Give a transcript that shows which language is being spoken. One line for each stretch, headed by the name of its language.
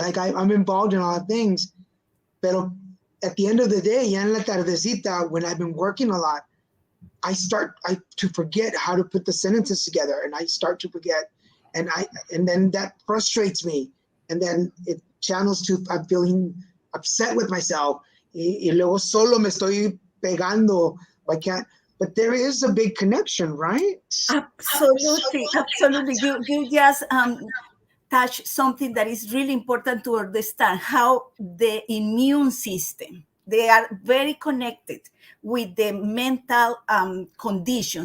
English: Like I'm involved in a lot of things. Pero at the end of the day,
Spanish: ya en la tardecita,
English: when I've been working a lot, I to forget how to put the sentences together, and I start to forget, and then that frustrates me, and then it channels to I'm feeling upset with myself.
Spanish: Y luego solo me estoy pegando.
English: I can't. But there is a big connection, right? Absolutely, absolutely. You just touch something that is really important to understand, how the immune system, they are very connected with the mental condition.